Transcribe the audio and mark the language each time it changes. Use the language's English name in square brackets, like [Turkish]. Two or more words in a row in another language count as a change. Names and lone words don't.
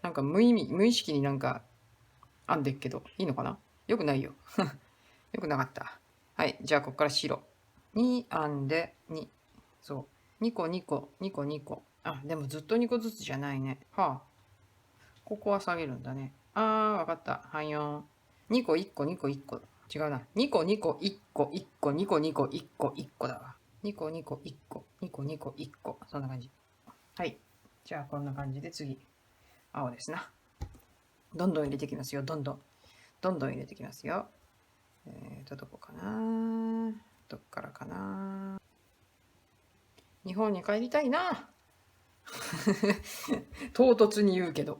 [Japanese] なんか無意識になんか編んでっけど、いいのかな？よくないよ。よくなかった。はい。じゃあ、ここから白。に編んで、そう。2個2個、2個2個。あ、でもずっと2個ずつじゃないね。はあ。ここは下げるんだね。わかった。はいよん。2個1個2個1個。違うな。2個2個1個1個2個2個1個1個だわ。2個2個1個2個2個1個。そんな感じ。はい。じゃあこんな感じで次。青ですな。どんどん入れてきますよ。どんどん。どんどん入れてきますよ。どこかな？どっからかな？日本に帰りたいな。唐突に言うけど。